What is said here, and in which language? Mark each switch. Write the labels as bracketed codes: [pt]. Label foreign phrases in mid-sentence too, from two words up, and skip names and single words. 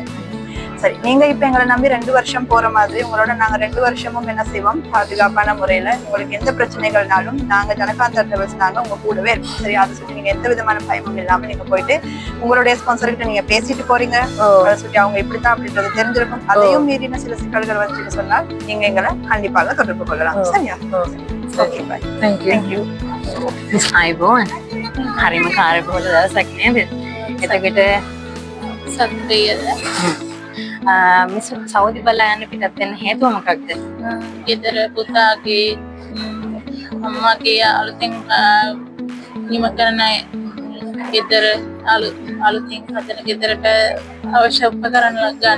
[ta] சரி, நீங்க இப்ப எங்களை நம்பி 2 வருஷம் போற மாதிரி உங்களோட நாங்க 2 வருஷமும் என்ன செய்வோம், பாதுகாப்பான முறையில உங்களுக்கு எந்த பிரச்சனைகள்னாலும் நாங்க ஜனகாந்தா டிராவல்ஸ் நாங்க உங்க கூடவே இருக்கோம். சரி, அதை சுற்றி நீங்க எந்த விதமான பயமும் இல்லாம நீங்க போயிட்டு உங்களுடைய ஸ்பான்சர் கிட்ட நீங்க பேசிட்டு போறீங்க. அதை சுற்றி அவங்க இப்படித்தான் அப்படின்றது தெரிஞ்சிருக்கும். அதையும் மீறின சில சிக்கல்கள் வந்து சொன்னால் நீங்க எங்களை கண்டிப்பாக தொடர்பு கொள்ளலாம். சரியா? [en] okay, bye. [ta] தேங்க்யூ. [si] ආයිබෝන් හරිම කාර්යබහුල දවසක් නේද? එතකොට සත්‍යයද මිස් සෞදි බලා යන්න පිටත් වෙන්න හේතුව මොකක්ද? ගෙදර පුතාගේ අම්මගේ අලුතෙන් නිම කරන ගෙදර අලුතින් හදන ගෙදරට අවශ්‍ය උපකරණ ගන්න.